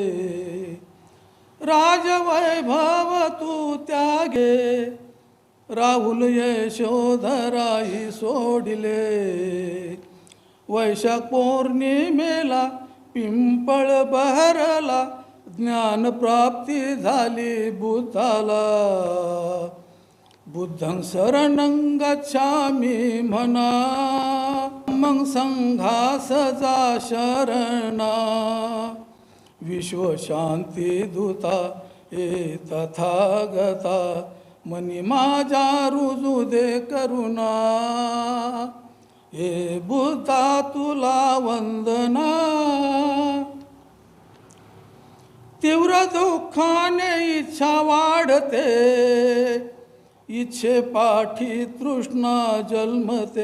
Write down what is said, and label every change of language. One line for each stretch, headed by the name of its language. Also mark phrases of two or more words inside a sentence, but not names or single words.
Marathi: राजवैभव तू त्यागे, राहुल यशोधराही सोडिले. वैशाख पौर्णिमेला पिंपळ बहरला, ज्ञानप्राप्ती झाली बुद्धाला.
Pali: बुद्धं शरणं गच्छामि
Marathi: म्हणा, मग संघास जा शरणा. विश्व शांती दूता ये तथागता, मनी माझ्या रुजू दे करुणा. हे बुद्धा तुला वंदना, तीव्र दुःखाने इच्छा वाढते, इच्छे पाठी तृष्णा जन्मते.